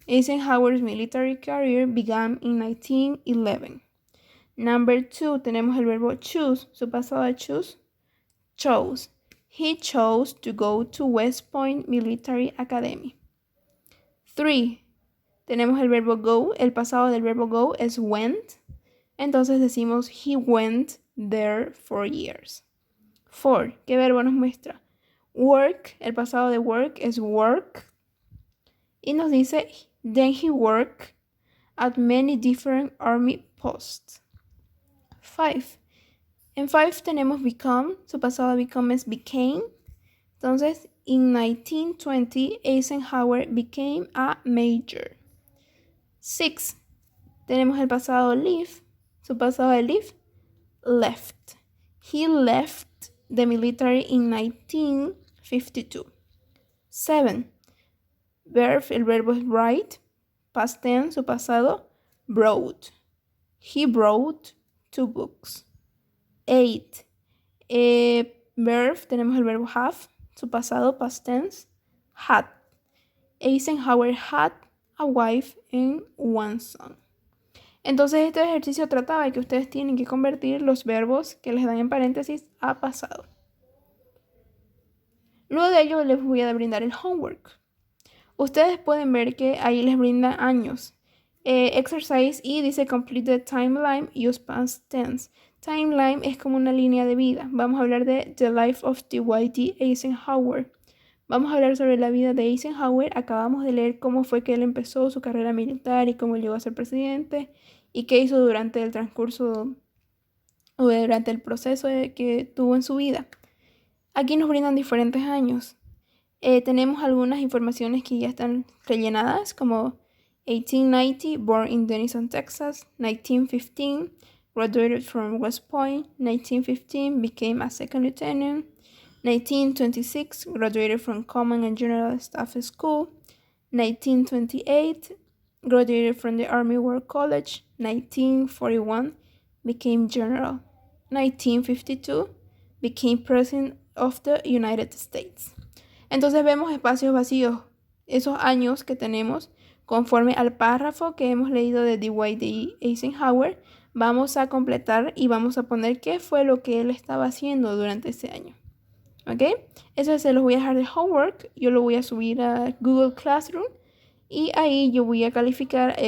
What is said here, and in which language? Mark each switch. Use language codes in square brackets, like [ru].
[en] Eisenhower's military career began in 1911. [es] Number 2, tenemos el verbo choose. Su pasado de choose, chose. [en] He chose to go to West Point Military Academy. [es] 3, tenemos el verbo go. El pasado del verbo go es went. Entonces decimos [en] he went there for years. [es] 4, ¿qué verbo nos muestra? Work, el pasado de work es work. Y nos dice, [en] then he worked at many different army posts. [es] 5, en 5 tenemos become, su pasado de become es became. [en] Entonces, in 1920, Eisenhower became a major. [es] 6, tenemos el pasado leave, su pasado de leave, left. [en] He left the military in 1952. [es] 7, verb, el verbo es write, [en] past tense, [es] su pasado, brought. [en] He brought 2 books. 8, verb, [es] tenemos el verbo [en] have, su pasado, past tense, had. Eisenhower had a wife and 1 son. [es] Entonces este ejercicio trataba de que ustedes tienen que convertir los verbos que les dan en paréntesis a pasado. Luego de ello les voy a brindar el homework. Ustedes pueden ver que ahí les brinda años. [en] Exercise [es] y dice [en] complete the timeline, use past tense. [es] Timeline es como una línea de vida. Vamos a hablar de The Life of Dwight D. Eisenhower. Vamos a hablar sobre la vida de Eisenhower. Acabamos de leer cómo fue que él empezó su carrera militar y cómo llegó a ser presidente y qué hizo durante el transcurso o durante el proceso que tuvo en su vida. Aquí nos brindan diferentes años. Tenemos algunas informaciones que ya están rellenadas, como 1890, [en] born in Denison, Texas. 1915, graduated from West Point. 1915, became a 2nd lieutenant. 1926, graduated from Command and General Staff School. 1928, graduated from the Army War College. 1941, became general. 1952, became President of the United States. [es] Entonces vemos espacios vacíos, esos años que tenemos conforme al párrafo que hemos leído de Dwight D. Eisenhower. Vamos a completar y vamos a poner qué fue lo que él estaba haciendo durante ese año. ¿Ok? Eso se los voy a dejar de homework. Yo lo voy a subir a Google Classroom y ahí yo voy a calificar.